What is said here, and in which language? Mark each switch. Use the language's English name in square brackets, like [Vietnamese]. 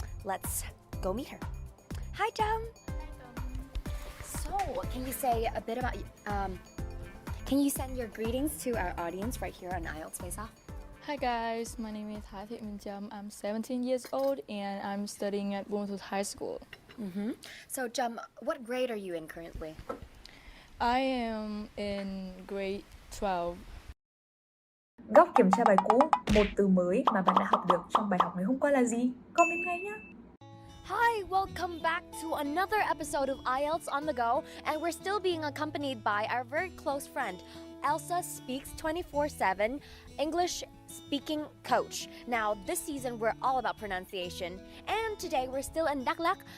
[English] Let's go meet her. Hi, Tom. So, can you say a bit about can you send your greetings to our audience right here on IELTS Face-Off? Hi guys, my name is Thiện. I'm 17 years old and I'm studying at Quân High School. So, what grade are you in currently? I am in grade 12. [Vietnamese] Góc kiểm tra bài cũ, một từ mới mà bạn đã học được trong bài học ngày hôm qua là gì? Comment ngay nhé! [English] Hi, welcome back to another episode of IELTS on the Go, and we're still being accompanied by our very close friend, Elsa Speaks 24/7 English speaking coach. Now, this season we're all about pronunciation, and today we're still in Đắk Lắk.